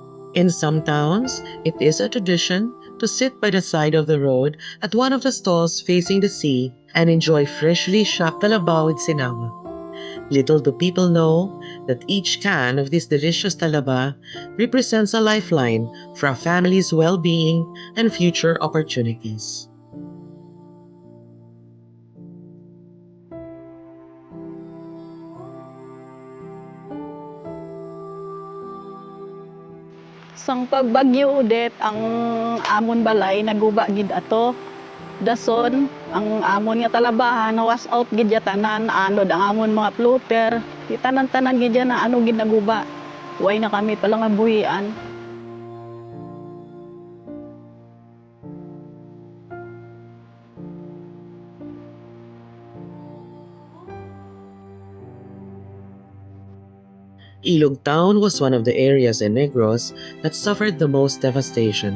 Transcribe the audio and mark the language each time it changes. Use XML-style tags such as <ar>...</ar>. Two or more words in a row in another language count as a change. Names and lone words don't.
<en>In some towns, it is a tradition to sit by the side of the road at one of the stalls facing the sea and enjoy freshly shocked talaba with sinama. Little do people know that each can of this delicious talaba represents a lifeline for a family's well-being and future opportunities.</en> <hil>Sang pagbagyo udet ang amon balay naguba gid ato. Dason ang amon nga talabahan na</hil> <en>was out</en> <hil>gid ya tanan anod ang amon mga floater. Di tanan-tanan gid ya na ano gid naguba. Way na kami pala nga buhian.</hil> <en>Ilog Town was one of the areas in Negros that suffered the most devastation.</en>